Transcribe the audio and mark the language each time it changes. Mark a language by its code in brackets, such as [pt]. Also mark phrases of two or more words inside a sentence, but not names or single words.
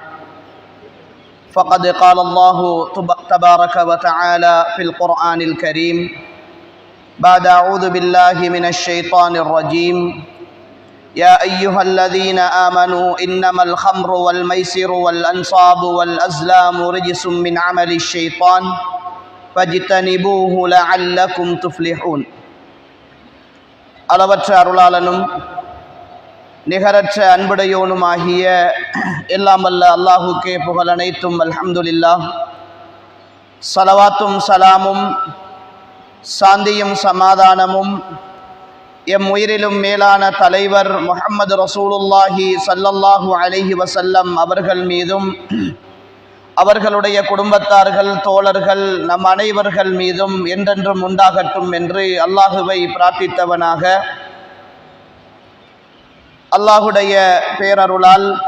[ar] فقد قال الله تبارك وتعالى في القرآن الكريم بعد أعوذ بالله من الشيطان الرجيم يا أيها الذين آمنوا إنما الخمر والميسر والأنصاب والأزلام رجس من عمل الشيطان فاجتنبوه لعلكم تفلحون. [ta] அளவற்ற அருளாளனும் நிகரற்ற அன்புடையோனுமாகிய எல்லாம் வல்ல அல்லாஹுக்கே புகழ் அனைத்தும் அல்ஹம்துலில்லாஹ். ஸலவாத்தும் சலாமும் சாந்தியும் சமாதானமும் எம் உயிரிலும் மேலான தலைவர் முஹம்மது [ar] رسول الله صلى الله عليه وسلم [ta] அவர்கள் மீதும் அவர்களுடைய குடும்பத்தார்கள் தோழர்கள் நம் அனைவர்கள் மீதும் என்றென்றும் உண்டாகட்டும் என்று அல்லாஹுவை பிரார்த்தித்தவனாக அல்லாஹுடைய பேரருளால்